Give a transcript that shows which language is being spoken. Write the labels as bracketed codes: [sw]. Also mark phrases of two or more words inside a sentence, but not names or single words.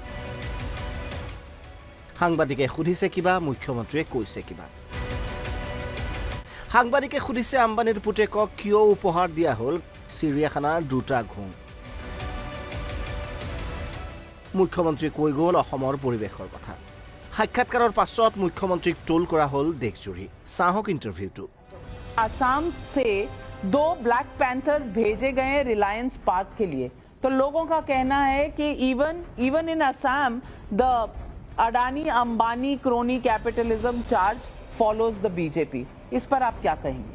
[as] সাংবাদিকে সুধিছে কিবা মুখ্যমন্ত্ৰীয়ে কৈছে কিবা সাংবাদিকে সুধিছে আম্বানীৰ পুতেকক কিয় উপহাৰ দিয়া হ'ল চিৰিয়াখানাৰ দুটা ঘোং মুখ্যমন্ত্ৰী কৈ গ'ল অসমৰ পৰিৱেশৰ কথা সাক্ষাৎকাৰৰ পাছত মুখ্যমন্ত্ৰীক টোল কৰা হ'ল দেশজুৰি চাহক ইন্টাৰভিউটো [hi] असम से 2 [en] black panthers [hi] भेजे गए रिलायंस पार्क के लिए तो लोगों का कहना है कि [en] even in Assam the Adani Ambani crony capitalism charge follows the BJP [hi] इस पर आप क्या कहेंगे